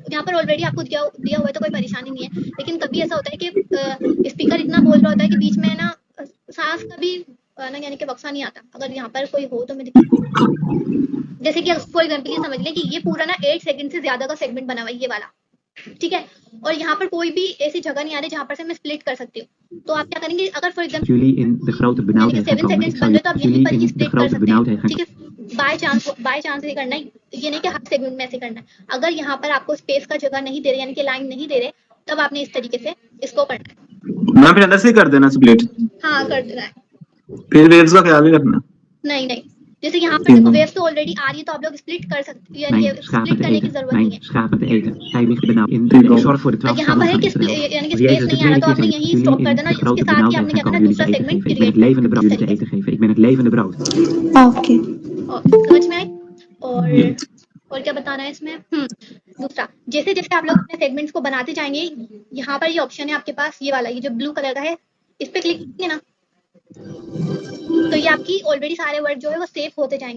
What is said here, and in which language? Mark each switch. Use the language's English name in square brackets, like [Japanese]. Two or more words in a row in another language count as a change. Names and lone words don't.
[Hindi] यहाँ पर ऑलरेडी आपको दिया हुआ है तो कोई परेशानी नहीं है, लेकिन कभी ऐसा होता है कि स्पीकर इतना बोल रहा होता है कि बीच में ना सांस का भी ना यानी कि वक्फा नहीं आता। अगर यहाँ पर कोई हो तो मैं जैसे कि [English] for example [Hindi] ये समझ लें कि ये पूरा ना 8 सेकंड से ज्यादा का सेगमेंट बना हुआ है ये वाला, ठीक है। और यहाँ पर कोई भी ऐसी जगह नहीं आ रही जहाँ पर से मैं स्प्लिट कर सकती हूँ। तो आप क्या करेंगे, अगर [English] for example [Dutch] Jullie in de grote benauwdheid [Hindi] 7 [Dutch] gekomen. [Hindi] सेकंड्स [Dutch] Ik [Hindi] बन [Dutch] zal [Hindi] रहे तो आप यहीं [Dutch] jullie [Hindi] पर ही [Dutch] in de [Hindi] स्प्लिट कर [Dutch] grote [Hindi] सकते हैं, [Dutch] benauwdheid [Hindi] ठीक है। बाय चांस ये करना है, ये नहीं कि हर सेगमेंट में ऐसे करना है। अगर यहाँ पर आपको स्पेस का जगह नहीं दे रहे यानी कि लाइन नहीं दे रहे, तब आपने इस तरीके से इसको करना है। मैम फिर अंदर से ही कर देना स्प्लिट, हाँ कर देना है। फिर वेव्स का ख्याल नहीं रखना। नहीं, जैसे यहाँ पर देखो वेव्स तो ऑलरेडी आ रही है तो आप लोग स्प्लिट कर सकते हैं, यानी [Dutch] Mijn schapen [Hindi] स्प्लिट [Dutch] te [Hindi] करने की [Dutch] eten. [Hindi] जरूरत नहीं [Dutch] Mijn [Hindi] है। [Dutch] schapen te eten. Hij ligt benauwd. Ik zorg voor de 12 [Hindi] यहाँ पर [Dutch] stammen [Hindi] है [Dutch] van [Hindi] कि [Dutch] Israël. [Hindi] यानी कि [Dutch] Als [Hindi] स्पेस [Dutch] Jezus de [Hindi] नहीं आ रहा [Dutch] tweede [Hindi] तो [Dutch] keer [Hindi] आपने [Dutch] zei, [Hindi] यहीं [Dutch] jullie [Hindi] स्टॉप कर [Dutch] in [Hindi] देना, [Dutch] de [Hindi] इसके [Dutch] grote [Hindi] साथ ही [Dutch] benauwdheid [Hindi] आपने [Dutch] gaan [Hindi] क्या करना [Dutch] komen, [Hindi] है, [Dutch] jullie [Hindi] दूसरा [Dutch] te eten [Hindi] सेगमेंट [Dutch] geven. Ik ben [Hindi] क्रिएट [Dutch] het levende brood [Hindi] इस [Dutch] jullie te [Hindi] तरीके [Dutch] eten geven. Ik ben het levende brood. [Hindi] ओके से। समझ में आई? और क्या बताना है इसमें? दूसरा, जैसे जैसे आप लोग अपने सेगमेंट्स को बनाते जाएंगे, यहाँ पर ये ऑप्शन है आपके पास, ये वाला, ये जो [English] blue colour [Hindi] का है, इस पे क्लिक कीजिए ना, तो ये आपकी ऑलरेडी सारे वर्ड जो है वो सेव होते जाएंगे।